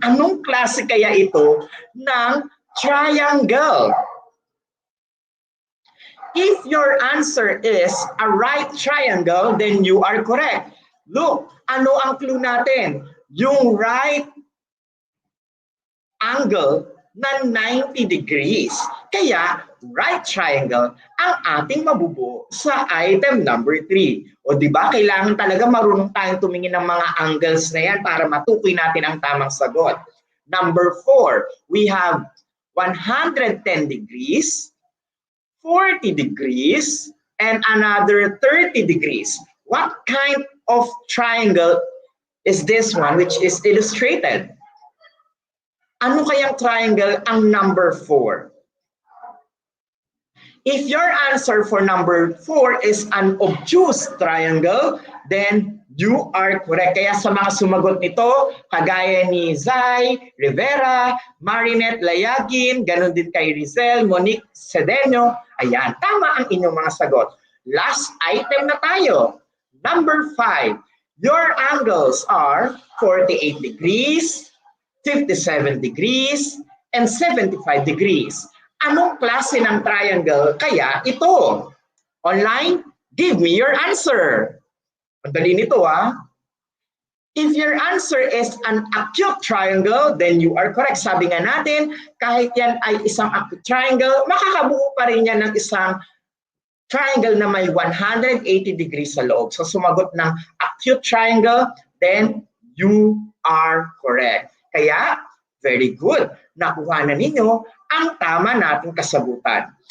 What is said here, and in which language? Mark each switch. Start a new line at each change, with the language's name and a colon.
Filipino: Anong klase kaya ito ng triangle?
English: If your answer is a right triangle, then you are correct.
Filipino: Look, ano ang clue natin? Yung right angle na 90 degrees. Kaya, right triangle ang ating mabubuo sa item number 3. O di ba kailangan talaga marunong tayong tumingin ng mga angles na yan para matukoy natin ang tamang sagot.
English: Number 4, we have 110 degrees, 40 degrees, and another 30 degrees. What kind of triangle is this one which is illustrated?
Filipino: Ano kayang triangle ang number 4?
English: If your answer for number 4 is an obtuse triangle, then you are correct.
Filipino: Kaya sa mga sumagot nito, kagaya ni Zai, Rivera, Marinette Layagin, ganun din kay Rizel, Monique Cedeño, ayan, tama ang inyong mga sagot. Last item na tayo.
English: Number 5, your angles are 48 degrees, 57 degrees, and 75 degrees.
Filipino: Anong klase ng triangle kaya ito?
English: Online, give me your answer.
Filipino: Ang dali nito ha.
English: If your answer is an acute triangle, then you are correct.
Filipino: Sabi nga natin, kahit yan ay isang acute triangle, makakabuo pa rin yan ng isang triangle na may 180 degrees sa loob.
English: So
Filipino: sumagot ng
English: acute triangle, then you are correct. Kaya, very good.
Filipino: Nakuha na ninyo ang tama nating kasagutan.